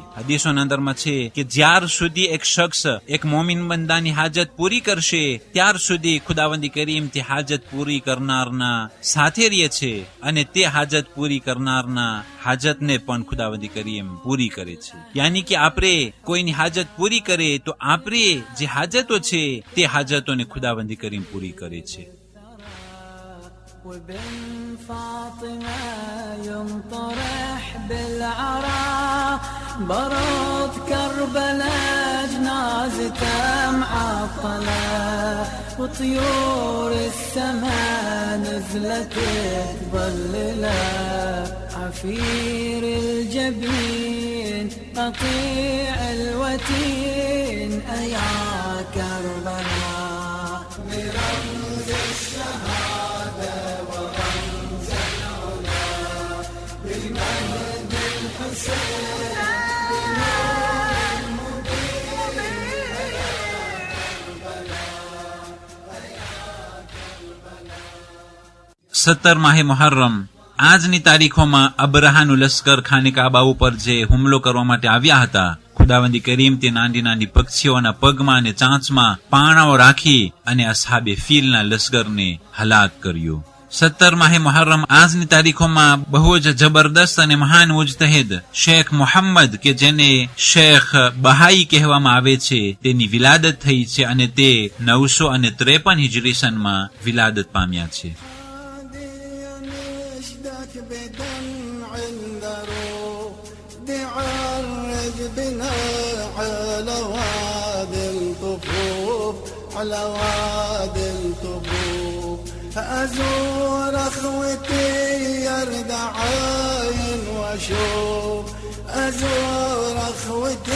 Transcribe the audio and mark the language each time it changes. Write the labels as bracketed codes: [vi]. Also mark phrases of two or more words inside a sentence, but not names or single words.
[gu] હદીસોના અંદરમાં છે કે જ્યાર સુધી એક શખ્સ એક મોમીન બંદાની હાજત પૂરી કરશે ત્યાર સુધી ખુદાવંદી કરીમ તે હાજત પૂરી કરનારના સાથે રહે છે અને તે હાજત પૂરી કરનારના હાજતને પણ ખુદાવંદી કરીમ પૂરી કરે છે. યાની કે આપણે કોઈની હાજત પૂરી કરે તો આપણે જે હાજતો છે તે હાજતોને ખુદાવંદી કરીમ પૂરી કરે છે. [ar] وبن فاطمة ينطرح بالعراء برد كربلاء جنازته معطلة وطيور السماء نزلت تظلله عفير الجبين قطيع الوتين أيا كربلاء برمز الشهادة ورمز العلا بالمهد الحسين [gu] સત્તર માહે મુહર્રમ આજની તારીખોમાં અબરાહાનું લશ્કર ખાને કાબા ઉપર જે હુમલો કરવા માટે આવ્યા હતા, ખુદાવંદી કરીમ તે નાની નાની પક્ષીઓના પગમાં અને ચાંચમાં પાણાઓ રાખી અને અસહાબે ફીલના લશ્કરને હલાક કર્યું. 17 માહે મુહર્રમ આજની તારીખોમાં બહુ જ જબરદસ્ત અને મહાન મુજતહિદ શેખ મોહમ્મદ કે જેને શેખ બહાઈ કહેવામાં આવે છે તેની વિલાદત થઈ છે અને તે 953 હિજરી સનમાં વિલાદત પામ્યા છે. [ar] على وادي الطفوف أزور أخوتي يرد عاين وأشوف أزور أخوتي